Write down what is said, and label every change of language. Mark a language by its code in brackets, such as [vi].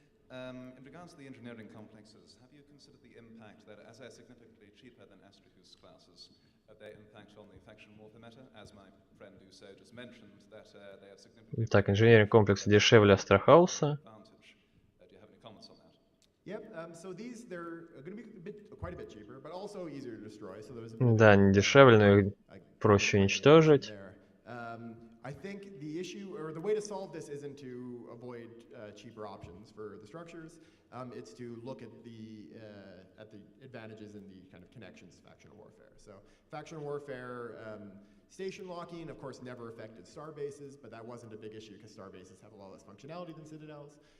[en] In regards to the engineering complexes, have you considered the impact that, as they're significantly cheaper than Astrahus classes, their impact on the faction warfare meta? As my friend Duso just mentioned, that they have significantly [ru] Так, инженерный комплекс дешевле Астрахауса. [en] advantage. Do you have any comments on that? Yep. So they're going to be quite a bit cheaper, but also easier to destroy. So there's a bit [ru] Да, они дешевле, но их проще уничтожить. [en] I think the issue, or the way to solve this, isn't to avoid cheaper options for the structures. It's to look at the advantages and the kind of connections to factional warfare. So factional warfare, station locking, of course, never affected star bases, but that wasn't a big issue because star bases have a lot less functionality than citadels.